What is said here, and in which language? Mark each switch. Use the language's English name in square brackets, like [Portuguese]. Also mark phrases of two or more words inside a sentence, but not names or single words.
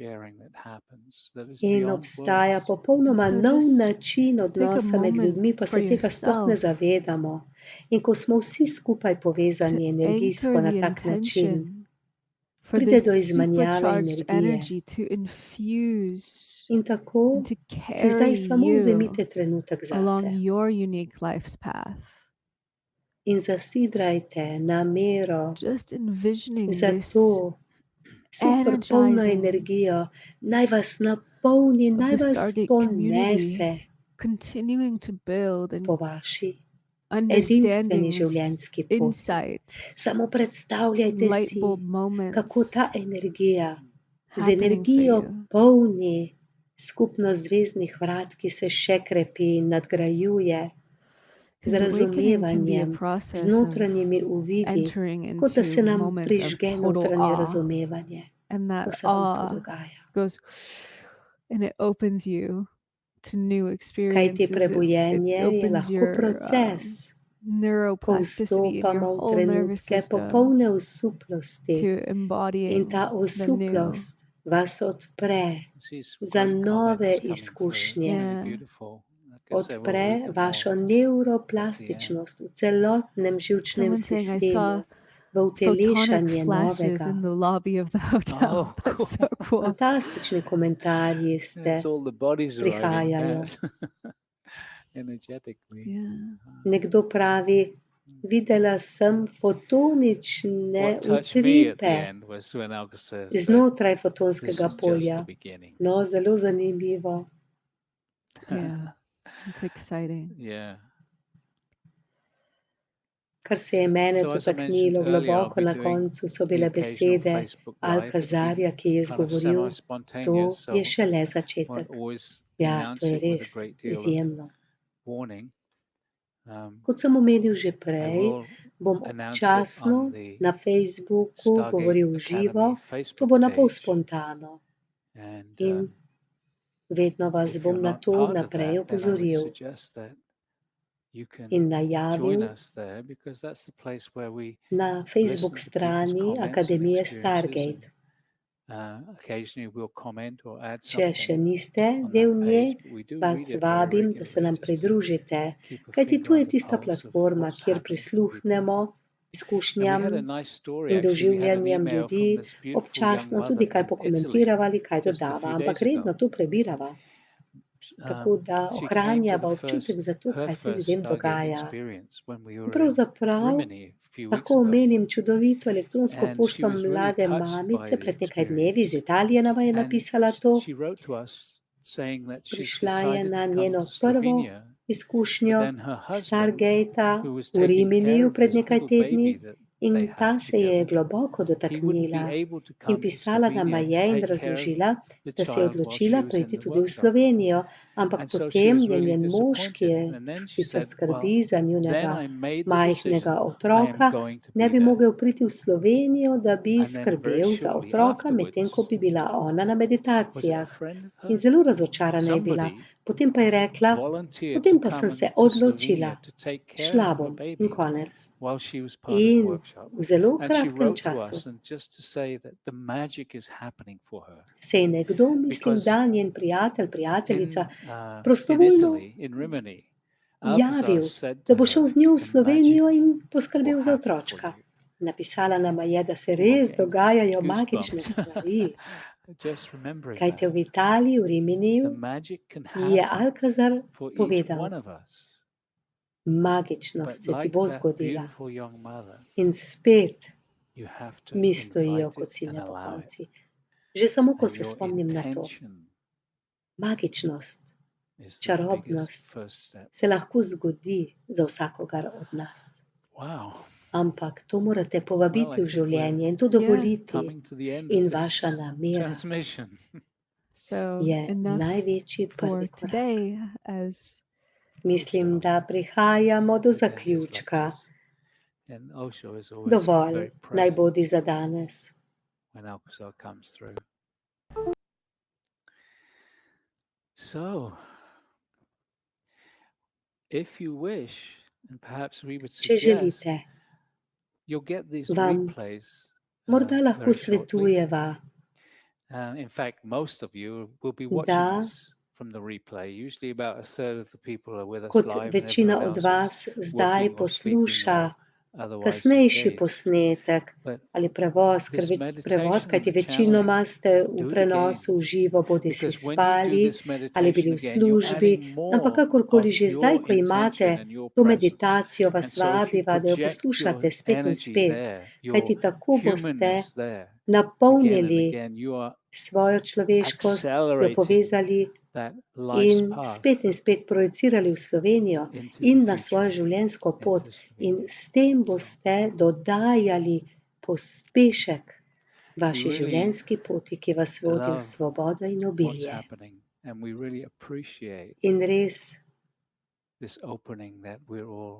[English] sharing that happens that is [Slovenian] In [English] beyond [Slovenian] obstaja [English] words. [Slovenian] popolnoma [English] And so [Slovenian] nov [English] just [Slovenian] način [English] take a [Slovenian] odnosa med ljudmi, [English] moment [Slovenian] pa [English] for [Slovenian] se tega sploh ne [English] yourself [Slovenian] zavedamo. In ko smo vsi skupaj [English] to [Slovenian] povezani energijsko [English] anchor [Slovenian] na [English] the [Slovenian] tak način, [English] intention for [Slovenian] pride [English] this [Slovenian] do izmenjave [English] supercharged [Slovenian] energije. [English] energy to infuse [Slovenian] In tako [English] and to [Slovenian] si zdaj [English] carry [Slovenian] samo [English] you [Slovenian] vzemite trenutek [English] along [Slovenian] zase [English] your unique life's path. [Slovenian] in zasidrajte namero [English] Just envisioning [Slovenian] za [English] this [Slovenian] to superpolno [English] energizing [Slovenian] energijo, naj vas napolni, [English] of [Slovenian] naj [English] the [Slovenian] vas [English] Stargate [Slovenian] ponese [English] community continuing to build and [Slovenian] po vaši [English] understandings, [Slovenian] edinstveni življenjski poti. [English] insights, [Slovenian] Samo predstavljajte [English] light [Slovenian] si, [English] bulb [Slovenian] kako [English] moments [Slovenian] ta energija z [English] happening for [Slovenian] energijo [English] you. [Slovenian] polni skupnost zvezdnih vrat, ki se še krepi in nadgrajuje z [English] Because awakening can be a [Slovenian] razumevanjem, z [English] process of [Slovenian] notranjimi uvidi, [English] entering [Slovenian] kot da se [English] into [Slovenian] nam [English] moments of [Slovenian] prižge [English] total [Slovenian] notranje [English] awe, [Slovenian] razumevanje, [English] and [Slovenian] ko [English] that [Slovenian] se vam to [English] awe [Slovenian] dogaja. [English] goes and it opens you to new [Slovenian] Kajti [English] experiences. It [Slovenian] prebujenje je [English] opens [Slovenian] lahko [English] your [Slovenian] proces, ko [English] neuroplasticity in your [Slovenian] vstopamo v [English] whole nervous [Slovenian] trenutke [English] system [Slovenian] popolne osuplosti [English] to [Slovenian] in [English] embodying [Slovenian] ta [English] the new. [Slovenian] osuplost vas odpre [English] These [Slovenian] za [English] great [Slovenian] nove [English] comments coming through. It's [Slovenian] izkušnje, [English] really Yeah. beautiful. Like I say, we'll read [Slovenian] odpre [English] them [Slovenian] vašo [English] all. [Slovenian] neuroplastičnost v celotnem živčnem [English] Someone saying, I [Slovenian] sistemu. [English] saw [Slovenian] v [English] photonic [Slovenian] utelešanje [English] flashes [Slovenian] novega. [English] in the lobby of the hotel. Oh, That's so cool. [Slovenian] Fantastični komentarji ste [English] It's all the bodies arriving [Slovenian] prihajajo. [English] fast. Energetically. Yeah. [Slovenian] Nekdo pravi, videla sem fotonične [English] What touched me at the [Slovenian] utripe [English] end was when Alka says that [Slovenian] znotraj [English] this [Slovenian] fotonskega [English] is just the [Slovenian] polja. [English] beginning. [Slovenian] No, zelo zanimivo. [English] Yeah. It's exciting. Yeah. [Slovenian] Kar se je mene [English] So as I mentioned [Slovenian] dotaknilo [English] earlier, I'll [Slovenian] globoko [English] be [Slovenian] na [English] doing [Slovenian] koncu, so [English] the [Slovenian] bile [English] occasional [Slovenian] besede [English] Facebook Live. It'll be [Slovenian] Alkazarja, ki je [English] kind of [Slovenian] izgovoril, to [English] semi-spontaneous, [Slovenian] je [English] so [Slovenian] šele [English] won't [Slovenian] začetek. [English] always [Slovenian] Ja, to [English] announce [Slovenian] je [English] it with a [Slovenian] res [English] great deal of [Slovenian] izjemno. [English] warning. [Slovenian] Kot sem omenil že [English] I [Slovenian] prej, [English] will [Slovenian] bom [English] announce it [Slovenian] občasno [English] on the [Slovenian] na Facebooku [English] Stargate [Slovenian] govoril v živo, [English] Academy [Slovenian] to [English] Facebook [Slovenian] bo napol [English] page. [Slovenian] spontano [English] And [Slovenian] in vedno vas [English] if [Slovenian] bom [English] you're [Slovenian] na [English] not [Slovenian] to [English] part of [Slovenian] naprej [English] that, then I would [Slovenian] opozoril [English] suggest that you can [Slovenian] in [English] join [Slovenian] najavil [English] us there, because that's the place where we [Slovenian] na [English] listen [Slovenian] Facebook [English] to people's [Slovenian] strani [English] comments and [Slovenian] Akademije [English] experiences, [Slovenian] Stargate. [English] and occasionally we'll comment or add [Slovenian] Če še [English] something [Slovenian] niste [English] on [Slovenian] del [English] that [Slovenian] nje, [English] page, but we do [Slovenian] vas [English] read it very [Slovenian] vabim, da se [English] regularly [Slovenian] nam [English] just to [Slovenian] pridružite, [English] keep a [Slovenian] kajti [English] finger [Slovenian] tu je [English] on the [Slovenian] tista [English] pulse of [Slovenian] platforma, [English] what's [Slovenian] kjer [English] happening for people. [Slovenian] prisluhnemo [English] And we [Slovenian] izkušnjam [English] had a nice story, [Slovenian] in [English] actually. We had an [Slovenian] doživljanjem [English] email [Slovenian] ljudi, [English] from this beautiful young [Slovenian] občasno [English] mother [Slovenian] tudi kaj [English] in Italy [Slovenian] pokomentirava ali kaj [English] just a [Slovenian] dodava, [English] few [Slovenian] ampak [English] days [Slovenian] redno [English] ago. [Slovenian] to prebirava, tako da [English] She came to [Slovenian] ohranjava [English] the [Slovenian] občutek za to, [English] her [Slovenian] kaj se [English] first [Slovenian] ljudem [English] Stargate [Slovenian] dogaja. [English] experience when we [Slovenian] In [English] were in [Slovenian] pravzaprav [English] Rimini a few weeks [Slovenian] lahko [English] ago. [Slovenian] omenim čudovito elektronsko [English] And she [Slovenian] pošto [English] was really [Slovenian] mlade [English] touched by [Slovenian] mamice [English] the [Slovenian] pred nekaj dnevi iz [English] experience. [Slovenian] Italije, nama je [English] And [Slovenian] napisala to. [English] she wrote to us saying that she's [Slovenian] Prišla je [English] decided [Slovenian] na [English] to come [Slovenian] njeno [English] to [Slovenian] prvo [English] Slovenia, but [Slovenian] izkušnjo [English] then her husband, [Slovenian] Stargata [English] who was [Slovenian] v [English] taking care [Slovenian] Riminiju [English] of [Slovenian] pred [English] this [Slovenian] nekaj [English] little [Slovenian] tedni, [English] baby that [Slovenian] in [English] they [Slovenian] ta [English] have [Slovenian] se je [English] together, [Slovenian] globoko [English] he wouldn't be [Slovenian] dotaknila [English] able to [Slovenian] in [English] come to [Slovenian] pisala nama [English] Slovenia to [Slovenian] je in [English] take care of [Slovenian] razložila, [English] the [Slovenian] da se je [English] child while [Slovenian] odločila [English] she was in [Slovenian] priti [English] the [Slovenian] tudi v [English] workshop. [Slovenian] Slovenijo, ampak [English] And so she [Slovenian] potem [English] was [Slovenian] je [English] really [Slovenian] njen mož, ki je [English] disappointed. And then she [Slovenian] sicer [English] said, [Slovenian] skrbi [English] well, [Slovenian] za [English] then [Slovenian] njunega [English] I made the [Slovenian] majhnega [English] decision I am [Slovenian] otroka, [English] going to [Slovenian] ne [English] be [Slovenian] bi [English] there. [Slovenian] mogel priti v Slovenijo, da bi [English] And then very [Slovenian] skrbel za [English] shortly [Slovenian] otroka, medtem ko [English] afterwards, [Slovenian] bi bila ona na [English] was it a [Slovenian] meditacijah. [English] friend of [Slovenian] In [English] hers? [Slovenian] zelo razočarana je bila. [English] Somebody [Slovenian] Potem pa je rekla, [English] volunteered [Slovenian] potem [English] to [Slovenian] pa sem [English] come [Slovenian] se [English] to [Slovenian] odločila, [English] Slovenia to take care [Slovenian] šla [English] of her [Slovenian] bom in [English] baby [Slovenian] konec. [English] while she was part of the [Slovenian] In [English] workshop. [Slovenian] v zelo [English] And she [Slovenian] kratkem [English] wrote to [Slovenian] času [English] us and just to say that the magic is happening for her. [Slovenian] se je nekdo, mislim, [English] Because [Slovenian] da njen prijatelj, prijateljica, [English] in [Slovenian] prostovoljno [English] Italy, in Rimini, Alcazar [Slovenian] javil, [English] said [Slovenian] da [English] to [Slovenian] bo šel [English] her, [Slovenian] z njo v [English] the magic [Slovenian] Slovenijo in [English] will [Slovenian] poskrbel za [English] happen for [Slovenian] otročka. [English] you. [Slovenian] Napisala nama je, da se [English] Oh, [Slovenian] res [English] I'm [Slovenian] dogajajo [English] getting [Slovenian] magične [English] goosebumps. [Slovenian] stvari. [English] Just remembering [Slovenian] Kajte [English] that. [Slovenian] v Italiji, v [English] The [Slovenian] Riminiju, [English] magic can [Slovenian] je [English] happen [Slovenian] Alkazar [English] for each [Slovenian] povedal, [English] one of us. [Slovenian] magičnost [English] But [Slovenian] se ti [English] like [Slovenian] bo [English] that [Slovenian] zgodila. [English] beautiful young mother, [Slovenian] In spet [English] you have to [Slovenian] mi stojijo [English] invite [Slovenian] kot [English] it and [Slovenian] sine [English] allow it. [Slovenian] pokonci. Že samo, ko [English] And [Slovenian] se [English] your [Slovenian] spomnim na to, [English] intention [Slovenian] magičnost, [English] is the biggest [Slovenian] čarobnost [English] first step. [Slovenian] se lahko zgodi za vsakogar od nas. [English] Wow. [Slovenian] Ampak to morate [English] Well, I [Slovenian] povabiti v [English] think we're [Slovenian] življenje in to [English] Yeah. [Slovenian] dovoliti. [English] coming to the end [Slovenian] In [English] of [Slovenian] vaša [English] this [Slovenian] namera [English] transmission. So [Slovenian] je [English] enough [Slovenian] največji [English] for [Slovenian] prvi korak. [English] today, as [Slovenian] Mislim, da prihajamo do [English] Again, just like [Slovenian] zaključka. [English] this. And Osho is always [Slovenian] Dovolj [English] very [Slovenian] naj [English] present [Slovenian] bodi za danes. [English] when Alcazar comes through. So, if you wish, and perhaps we would [Slovenian] Če [English] suggest, [Slovenian] želite, [English] you'll get these [Slovenian] vam [English] replays [Slovenian] morda lahko [English] very shortly. [Slovenian] svetujeva, [English] In fact, most of you will be [Slovenian] da [English] watching this from the replay. Usually about a third of the people are with us [Slovenian] kot [English] live and [Slovenian] večina [English] everyone [Slovenian] od [English] else [Slovenian] vas [English] is [Slovenian] zdaj [English] working or sleeping [Slovenian] posluša [English] or otherwise [Slovenian] kasnejši [English] engaged. [Slovenian] posnetek [English] But [Slovenian] ali prevoz, [English] this meditation [Slovenian] prevod, [English] and [Slovenian] kajti [English] the [Slovenian] večinoma [English] channeling, [Slovenian] ste v [English] do it [Slovenian] prenosu [English] again. [Slovenian] v živo, bodi si [English] Because when you do [Slovenian] spali [English] this [Slovenian] ali bili [English] meditation [Slovenian] v [English] again, you're [Slovenian] službi, [English] adding [Slovenian] ampak [English] more [Slovenian] kakorkoli [English] of [Slovenian] že zdaj, [English] your [Slovenian] ko imate [English] intention and your [Slovenian] to [English] presence. [Slovenian] meditacijo, [English] And [Slovenian] vas [English] so if you [Slovenian] vabiva, da jo [English] project [Slovenian] poslušate [English] your [Slovenian] spet in [English] energy [Slovenian] spet, [English] there, your [Slovenian] kajti tako boste [English] humanness there, again and [Slovenian] napolnili [English] again, you are [Slovenian] svojo človeškost, jo [English] accelerating [Slovenian] povezali [English] that life's [Slovenian] in [English] path [Slovenian] spet projicirali v Slovenijo [English] into [Slovenian] in [English] the [Slovenian] na svojo [English] future, [Slovenian] življenjsko pot. [English] into [Slovenian] In [English] Slovenia. [Slovenian] s tem [English] So [Slovenian] boste dodajali pospešek [English] we [Slovenian] vaši [English] really [Slovenian] življenjski poti, ki vas vodi v [English] love [Slovenian] svobodo in [English] what's [Slovenian] obilje. [English] happening, and we really appreciate [Slovenian] In res [English] this opening that we're all